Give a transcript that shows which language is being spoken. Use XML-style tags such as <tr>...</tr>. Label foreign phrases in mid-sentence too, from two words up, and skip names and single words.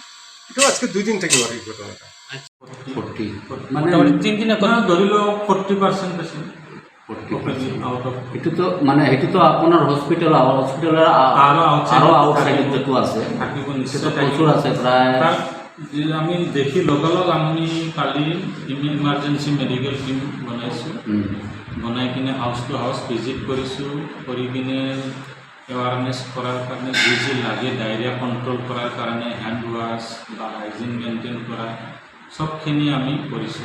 <bn>এটাও আজকে 2 দিন থেকে এই ঘটনাটা। মানে 3 দিনে ধরিল 40% পেশেন্ট। এটু তো মানে এটু তো আপনার হসপিটালের আরো আউটসাইড যেটু আছে সেটা প্রচুর আছে প্রায়।</bn> <as>যে আমি দেখি লগালগ আমি কালি</as> <en>emergency medical team</en> <as>বনাইছোঁ, বনাই কিনে</as> <en>house to house visit</en> <as>কৰিছোঁ, কৰি কিনে এৱাৰনেছ কৰাৰ কাৰণে যি যি লাগে,</as> <en>diarrhoea control</en> <as>কৰাৰ কাৰণে</as> <en>hand wash</en> <as>বা</as> <en>hygiene maintain</en> <as>কৰা সবখিনি আমি কৰিছোঁ।</as>